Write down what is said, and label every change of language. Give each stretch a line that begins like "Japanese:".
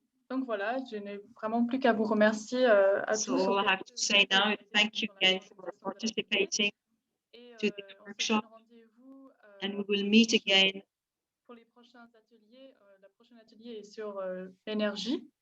French: Donc voilà, je n'ai vraiment plus qu'à vous remercier à tous.
English: So all I have to say now is thank you again for participating to this workshop, and we will meet again
French: pour les prochains ateliers. La prochaine atelier est sur l'énergie.